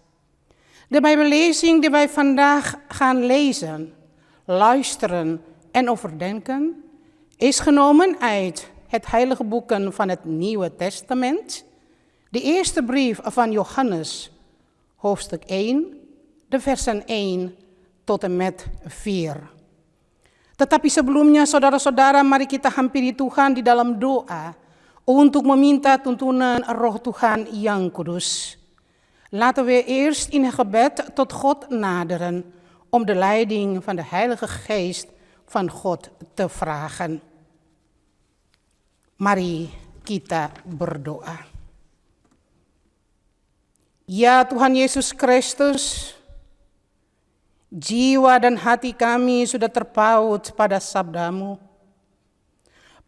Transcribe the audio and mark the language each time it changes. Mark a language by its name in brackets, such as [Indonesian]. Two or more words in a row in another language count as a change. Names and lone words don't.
[Dutch] De Bijbellezing die wij vandaag gaan lezen, luisteren en overdenken, is genomen uit het heilige boeken van het Nieuwe Testament, de eerste brief van Johannes, hoofdstuk 1, de versen 1 tot en met 4. [Indonesian] Tetapi sebelumnya, saudara-saudara, mari kita hampiri Tuhan di dalam doa untuk meminta tuntunan Roh Tuhan yang kudus. [Dutch] Laten we eerst in het gebed tot God naderen om de leiding van de Heilige Geest van God te vragen. [Indonesian] Mari kita berdoa. Ya Tuhan Yesus Kristus, jiwa dan hati kami sudah terpaut pada sabda-Mu.